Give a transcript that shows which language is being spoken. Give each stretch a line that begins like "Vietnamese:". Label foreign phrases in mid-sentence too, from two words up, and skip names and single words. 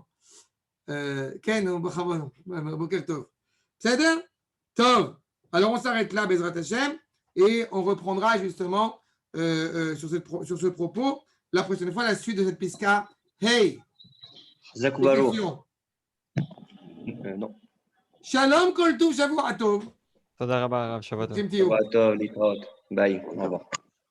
Hebrew: כן בוקר טוב.
French: C'est bien? Tov. Alors, on s'arrête là,
Hebrew: בעזרת השם,
French: et on reprendra justement sur ce propos la prochaine fois la suite de cette piska. Hey! Zakubaro. Non.
Hebrew: שלום כל טוב שבוע טוב. תודה רבה, הרב, שבוע טוב.
English: Same to you.
Hebrew: שבת טוב, להתראות.
French: Bye. Au revoir.